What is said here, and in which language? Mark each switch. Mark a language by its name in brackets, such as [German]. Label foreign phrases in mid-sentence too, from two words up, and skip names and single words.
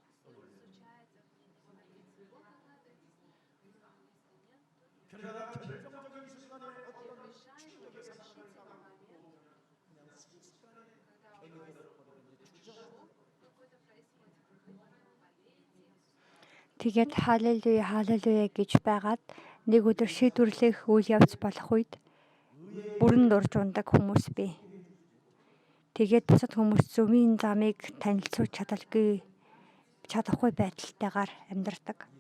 [Korean] 그러다가 결정적인 순간에 어떤 충격의 사건을 당하고 그냥 순식간에 병이 들어버리는지 주저 [Mongolian] Тэгээд халелуя халелуя гэж байгаад нэг өдөр шийдвэрлэх үйл явц болох үед бүрэн дурж ундаг хүмүүс бий. Тэгээд бусад хүмүүс зөвийн замыг танилцуулж чадахгүй байдалтайгаар амьдардаг.